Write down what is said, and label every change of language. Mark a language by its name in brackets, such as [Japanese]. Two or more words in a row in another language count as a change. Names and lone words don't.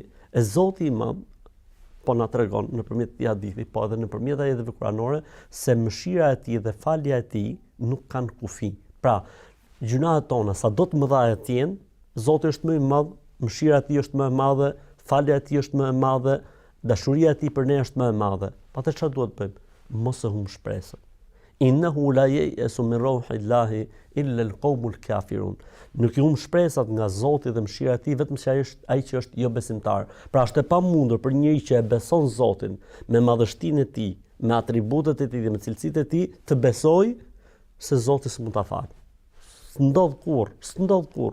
[Albanian] E Zoti i Madh po na tregon nëpërmjet këtij hadithi, po edhe nëpërmjet ajeteve kuranore, se mëshira e tij dhe falja e tij nuk kanë kufi. Pra, gjunahet tona, sa do të mëdha të jenë, Zoti është më i madh, mëshira e tij është më e madhe, falja e tij është më e madhe, dashuria e tij për ne është më e madhe. Atë çfarë duhet të bëjmë? Mos e humb shpresën. [Arabic] إنه لا ييأس من روح الله إلا القوم الكافرون. [Albanian] Nuk i humb shpresat nga Zoti dhe mëshira e tij vetëm se ai që është jo besimtar. Pra është e pamundur për njëri që e beson Zotin me madhështinë e tij, me atributet e tij dhe me cilësitë e tij, të besojë se Zoti s'mund ta falë. S'ndodh kurrë.